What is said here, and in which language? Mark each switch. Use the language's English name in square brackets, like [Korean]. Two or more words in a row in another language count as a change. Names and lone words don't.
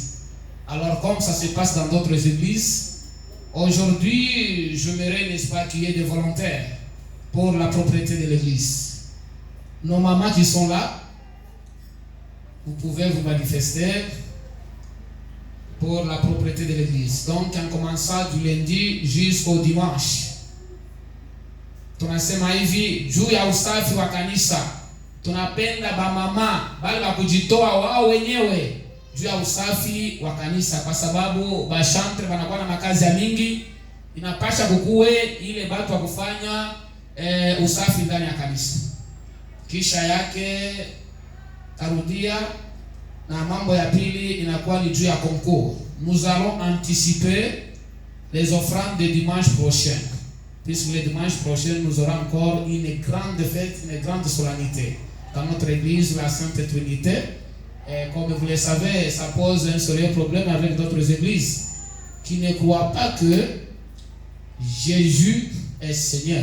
[French] Alors comme ça se passe dans d'autres églises, aujourd'hui j'aimerais, n'est-ce pas, qu'il y ait des volontaires pour la propriété de l'église. Nos mamans qui sont là, vous pouvez vous manifester pour la propriété de l'église. Donc en commençant du lundi jusqu'au dimanche. [Swahili] Tunasema hivi juu ya usafi wa kanisa. Tunapenda ba mama bali ba kujitoa wao wenyewe juu ya usafi wa kanisa, kwa sababu ba chantre wanakuwa na makazi ya mingi, inapasha kukuwe ile batu wa kufanya usafi ndani ya kanisa. Kisha yake tarudia na mambo ya pili inakuwa ni juu ya concours. [French] Nous allons anticiper les offrandes de dimanche prochain. Puisque le dimanche prochain, nous aurons encore une grande fête, une grande solennité dans notre église, la Sainte Trinité. Et comme vous le savez, ça pose un sérieux problème avec d'autres églises qui ne croient pas que Jésus est Seigneur.